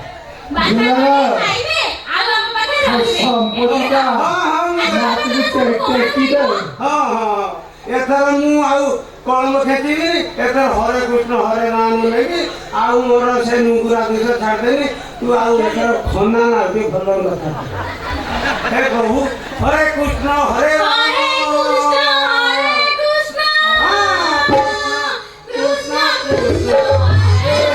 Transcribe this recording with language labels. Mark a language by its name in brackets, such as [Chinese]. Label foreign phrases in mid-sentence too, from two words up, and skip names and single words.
[Odia] ସମ୍ପତ୍ତିଟା ଏଥର ମୁଁ ଆଉ କଳମ ଖେଚିବିନି ଏଥର ହରେ କୃଷ୍ଣ ହରେ ନାମ ନେବି ଆଉ ମୋର ସେ ନୁଙ୍ଗୁରା ଦୁଷ ଛାଡ଼ିଦେବି ତୁ ଆଉ ଏଥର ଖନା ନା ଭଲ କଥା [Hindi] हे प्रभु हरे कृष्ण हरे राम हरे कृष्ण कृष्ण कृष्ण हरे